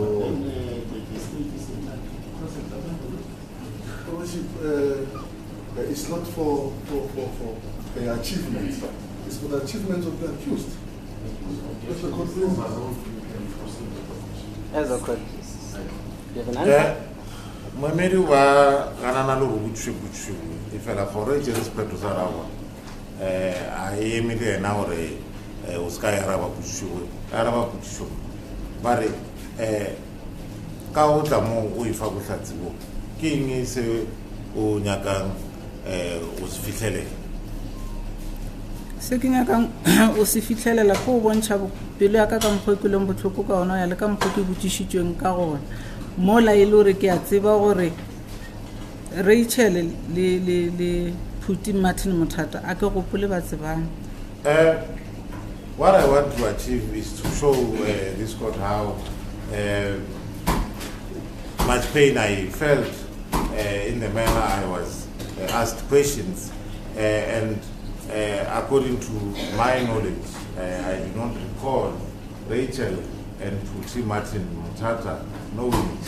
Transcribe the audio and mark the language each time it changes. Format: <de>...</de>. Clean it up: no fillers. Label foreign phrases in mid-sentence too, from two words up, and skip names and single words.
<en>But then the state is entitled to cross-examine the witness. Your Worship, it's not for the achievements. It's for the achievements of the accused. That's the court ruling. As a court. You have an answer?</en> <nso>Moemedi wa ganana le go butšwe e fela gore e tsere sephetho sa rago a eme le ena gore o se ka araba potšišong ba re ka o tla mo o e fa bohlatsi bo ke eng se o nyakang o se fitlhelele se ke nyakang o se fitlhelela go o bontšha pelo ya ka mokgwa ke leng botlhoko ka ona ya le ka mokgwa ke botšišitšweng ka gona mola e le gore ke a tseba gore Rachel le Phuti Martin Muthata a ke gopole ba tsebang.</nso> <en>What I want to achieve is to show this court how much pain I felt in the manner I was asked questions, and according to my knowledge, I do not recall Rachel and Phuti Martin Muthata knowing it.</en>